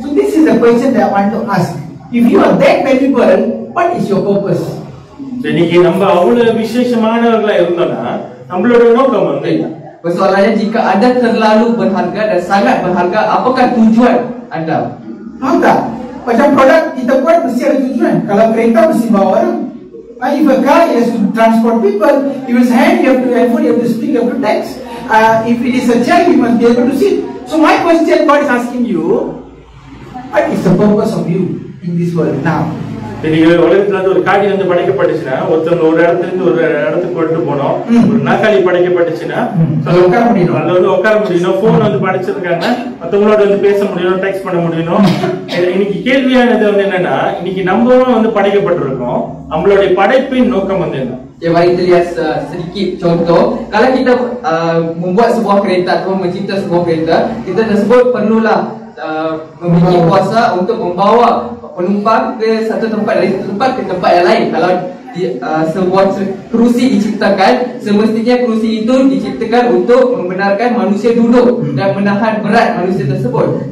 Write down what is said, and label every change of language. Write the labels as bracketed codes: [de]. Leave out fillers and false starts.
[en] So this is the question that I want to ask. If you are that valuable, what is your purpose? [ta] இன்னைக்கு நம்ம அவ்வளவு விசேஷமானவர்களா இருந்தோம்னா நம்மளோட நோக்கம் வந்து [ms] persoalannya jika anda terlalu berharga dan sangat berharga, apakah tujuan anda? Ada. Macam produk kita buat mesti ada tujuan. Kalau kereta mesti bawa orang. [en] If a car has to transport people, if it's hand, you have to handphone, you have to speak, you have to text. If it is a child, you must be able to sit. So my question, God is asking you, what is the purpose of you in this world now? [ta] இன்னைக்கு உலகத்துல வந்து ஒரு காடி வந்து படைக்கப்பட்டுச்சுன்னா ஒருத்தவங்க ஒரு இடத்துல இருந்து ஒரு இடத்துக்கு கொண்டு போனோம். ஒரு நாற்காலி படைக்கப்பட்டுச்சுன்னா உட்கார முடியும், அதுல வந்து உட்கார முடியணும். போன் வந்து படைச்சிருக்காங்க, மத்தவங்களோட வந்து பேச முடியும், டெக்ஸ்ட் பண்ண முடியும். இன்னைக்கு கேள்வியானது வந்து என்னன்னா, இன்னைக்கு நம்மளும் வந்து படைக்கப்பட்டிருக்கோம். நம்மளுடைய படைப்பின் நோக்கம் வந்து என்ன? [ms] Ya, mari kita lihat sedikit contoh. Kalau kita membuat sebuah kereta atau mencipta sebuah kereta, kita tersebut perlulah memiliki kuasa untuk membawa penumpang ke satu tempat dari satu tempat ke tempat yang lain. Kalau sebuah kerusi diciptakan, semestinya kerusi itu diciptakan untuk membenarkan manusia duduk dan menahan berat manusia tersebut.